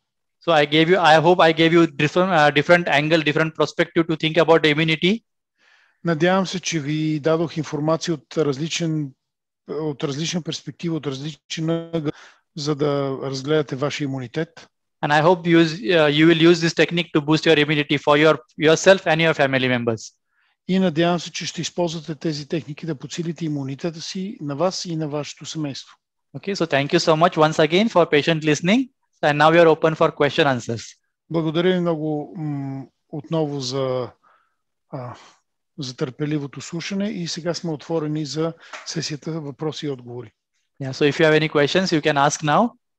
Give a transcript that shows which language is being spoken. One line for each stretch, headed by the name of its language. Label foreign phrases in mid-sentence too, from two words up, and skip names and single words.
English: So I hope I gave you different angle, different perspective to think about the immunity.
Bulgarian: Надявам се, че ви дадох информация от различна перспектива, от различен ъгъл, за да разгледате вашия имунитет.
English: And I hope you will use this technique to boost your immunity for yourself and your family members.
Bulgarian: И надявам се, че ще използвате тези техники да подсилите имунитета си на вас и на вашето семейство.
English: Okay, so thank you so much once again for patient listening. And now we are open for question answers.
Bulgarian: Благодаря ви много отново за търпеливото слушане и сега сме отворени за сесията въпроси и отговори.
English: Yeah, so if you have any questions, you can ask now.